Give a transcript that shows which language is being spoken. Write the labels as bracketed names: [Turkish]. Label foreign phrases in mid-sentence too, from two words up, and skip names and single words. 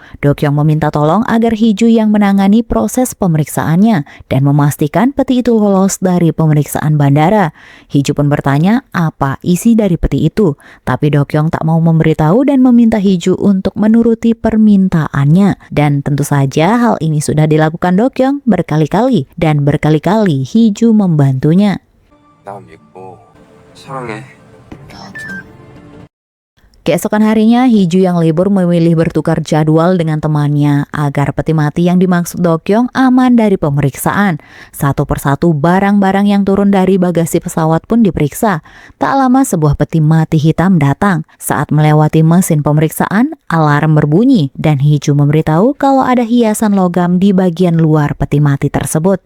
[Indonesian] Do-kyung meminta tolong agar Hee-ju yang menangani proses pemeriksaannya dan memastikan peti itu lolos dari pemeriksaan bandara. Hee-ju pun bertanya apa isi dari peti itu, tapi Do-kyung tak mau memberitahu dan meminta Hee-ju untuk menuruti permintaannya. Dan tentu saja hal ini sudah dilakukan Do-kyung berkali-kali dan berkali-kali Hee-ju membantunya. [Korean] 나 믿고 사랑해. [Indonesian] Keesokan harinya, Hee-ju yang libur memilih bertukar jadwal dengan temannya agar peti mati yang dimaksud Do-kyung aman dari pemeriksaan. Satu persatu barang-barang yang turun dari bagasi pesawat pun diperiksa. Tak lama sebuah peti mati hitam datang. Saat melewati mesin pemeriksaan, alarm berbunyi dan Hee-ju memberitahu kalau ada hiasan logam di bagian luar peti mati tersebut.